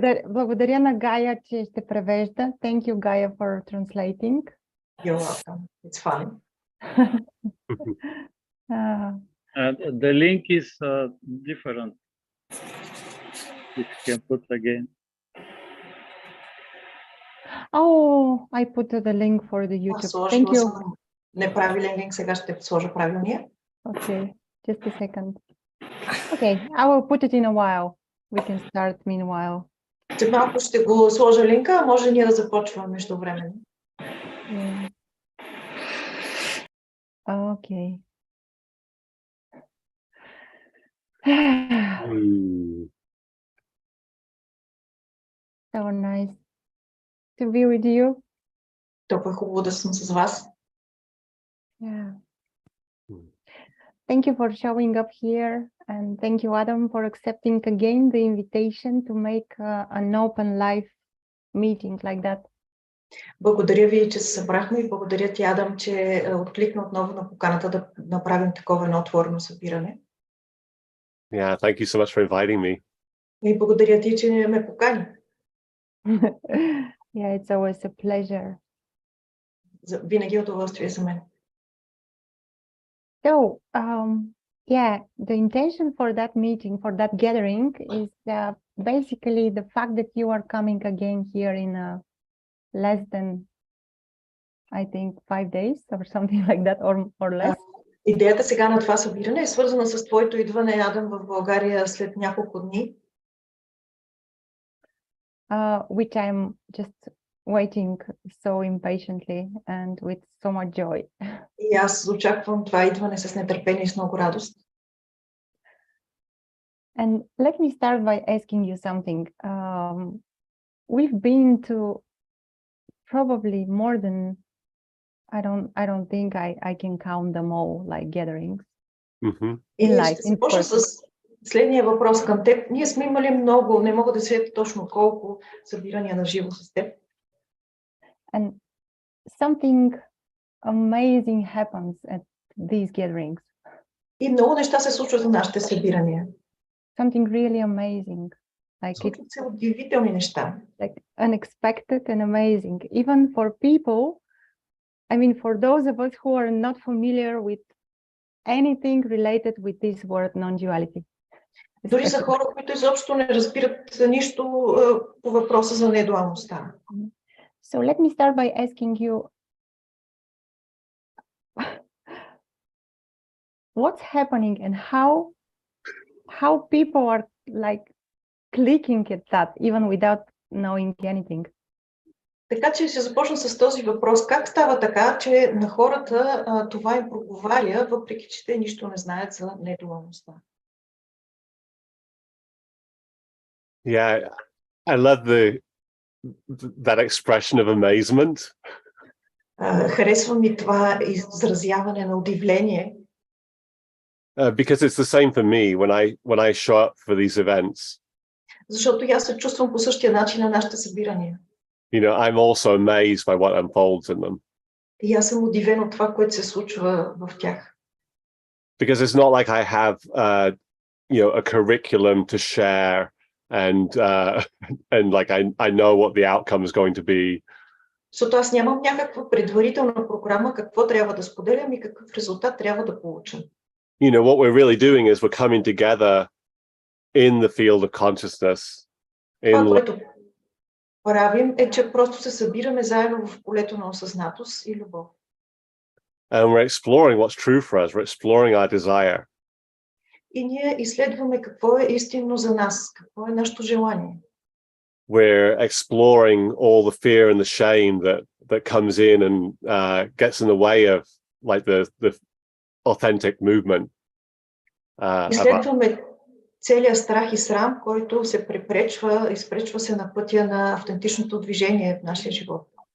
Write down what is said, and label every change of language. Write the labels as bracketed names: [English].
[Bulgarian] Благодаря на Гая, че ще превежда. [English] Thank you, Gaia, for translating. You're welcome. It's fun. The link is different. If you can put again. Oh, I put the link for the YouTube. Thank you. [Bulgarian] Неправилен линк, сега ще сложа правилния. [English] Okay, just a second. Okay, I will put it in a while. We can start meanwhile. [Bulgarian] След малко ще го сложа линка, а може ние да започваме междувременно. [English] Yeah. Okay. So nice to be with you. [Bulgarian] Толкова хубаво да съм с вас. [English] Yeah. Thank you for showing up here, and thank you, Adam, for accepting again the invitation to make an open live meeting like that. [Bulgarian] Благодаря ви, че се събрахме и благодаря ти, Адам, че откликна отново на поканата да направим такова едно отворено събиране. [English] Yeah, thank you so much for inviting me. [Bulgarian] И благодаря ти, че ме покани. [English] Yeah, it's always a pleasure. [Bulgarian] Винаги е удоволствие за мен. [English] So, yeah, the intention for that meeting, for that gathering is basically the fact that you are coming again here in less than, I think, 5 days or something like that, or less. [Bulgarian] Идеята сега на това събиране е свързана с твоето идване, Адам, в България след няколко дни. [English] Which I'm just waiting so impatiently and with so much joy. [Bulgarian] И аз очаквам това идване с нетърпение и с много радост. [English] And let me start by asking you something. We've been to probably more than, I don't think I can count them all, like gatherings. [Bulgarian] И ще започна с следния въпрос към теб. Ние сме имали много, не мога да се точно колко събирания на живо с теб. [English] And something amazing happens at these gatherings. [Bulgarian] И много неща се случват в нашите събирания. [English] Something really amazing. [Bulgarian] Случват се удивителни неща. [English] Like unexpected and amazing. Even for people, I mean, for those of us who are not familiar with anything related with this word non-duality. [Bulgarian] Дори за хора, които изобщо не разбират нищо по въпроса за недуалността. [English] So let me start by asking you, what's happening and how people are like clicking at that even without knowing anything. [Bulgarian] Така че ще започна с този въпрос. Как става така, че на хората това им проговаря, въпреки че те нищо не знаят за недуалността? [English] Yeah, I love that expression of amazement. [Bulgarian] Харесва ми това изразяване на удивление. [English] Because it's the same for me when I show up for these events. [Bulgarian] Защото аз се чувствам по същия начин на нашите събирания. [English] You know, I'm also amazed by what unfolds in them. [Bulgarian] И аз съм удивен от това, което се случва в тях. [English] Because it's not like I have, you know, a curriculum to share and like I know what the outcome is going to be. [Bulgarian] Защото аз нямам някаква предварителна програма, какво трябва да споделям и какъв резултат трябва да получам. [English] You know, what we're really doing is we're coming together in the field of consciousness. [Bulgarian] Това, което правим, е, че просто се събираме заедно в полето на осъзнатост и любов. [English] And we're exploring what's true for us. We're exploring our desire. [Bulgarian] И ние изследваме какво е истинно за нас, какво е нашето желание. [English] We're exploring all the fear and the shame that comes in and gets in the way of like the authentic movement. [Bulgarian] Изследваме целия страх и срам, който се изпречва се на пътя на автентичното движение в нашия живот.